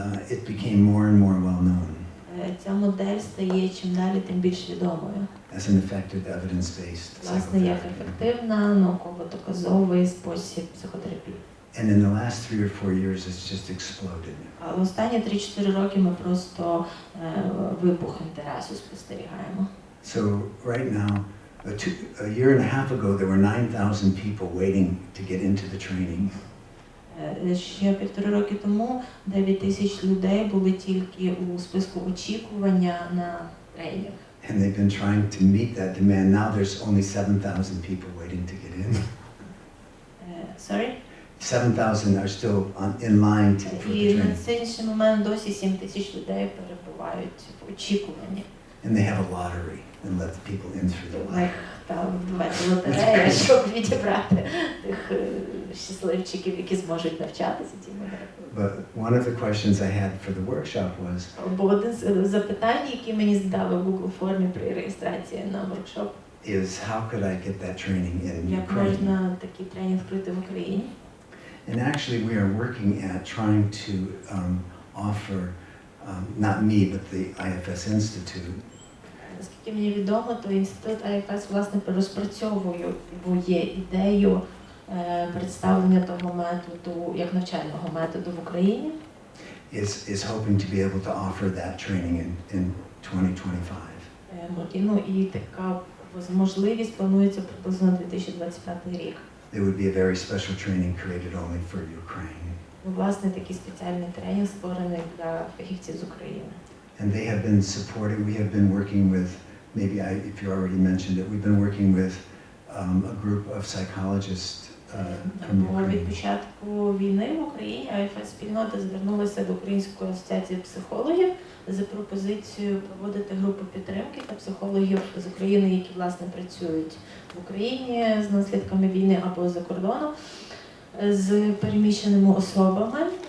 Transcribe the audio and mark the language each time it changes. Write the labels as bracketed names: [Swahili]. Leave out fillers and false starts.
[English] it became more and more well known. [Ukrainian] Ця модель стає чим далі, тим більш відомою. [English] As an effective evidence-based [Ukrainian] Власне, як [English] psychotherapy. [Ukrainian] ефективна, науково-доказовий спосіб психотерапії. [English] And in the last 3 or 4 years, it's just exploded. [Ukrainian] Але останні 3-4 роки ми просто вибух інтересу спостерігаємо. [English] So right now, a year and a half ago, there were 9,000 people waiting to get into the training. [Ukrainian] Ще 1,5 роки тому 9 тисяч людей були тільки у списку очікування на тренінг. [English] And they've been trying to meet that demand. Now there's only 7,000 people waiting to get in. Sorry? 7,000 are still in line for the [Ukrainian] І на [English] training. [Ukrainian] сьогоднішній момент досі 7 тисяч людей перебувають в очікуванні. [English] And they have a lottery and let the people in through the lottery. [Ukrainian] Там відбувається лотерея, щоб відібрати тих щасливчиків, які зможуть навчатися цій моделі. [English] But one of the questions I had for the workshop was, [Ukrainian] Бо один з запитань, які мені задали в Google формі при реєстрації на воркшоп, [English] is how could I get that training in [Ukrainian] як [English] Ukraine? [Ukrainian] можна такий тренінг пройти в Україні. [English] And actually we are working at trying to offer, not me, but the IFS Institute, [Ukrainian] Наскільки мені відомо, то інститут IFS, власне, розпрацьовує ідею представлення того методу, як навчального методу в Україні. [English] is hoping to be able to offer that training in 2025. [Ukrainian] І така можливість планується приблизно на 2025 рік. [English] there would be a very special training created only for Ukraine. [Ukrainian] Власне, такий спеціальний тренінг створений для фахівців з України. [English] And they have been supporting, we have been working with, maybe if you already mentioned it, we've been working with a group of psychologists from Ukraine. [Ukrainian] Від початку війни в Україні IFS-спільнота звернулася до Української асоціації психологів за пропозицією проводити групу підтримки та психологів з України, які, власне, працюють в Україні з наслідками війни або за кордоном, з переміщеними особами.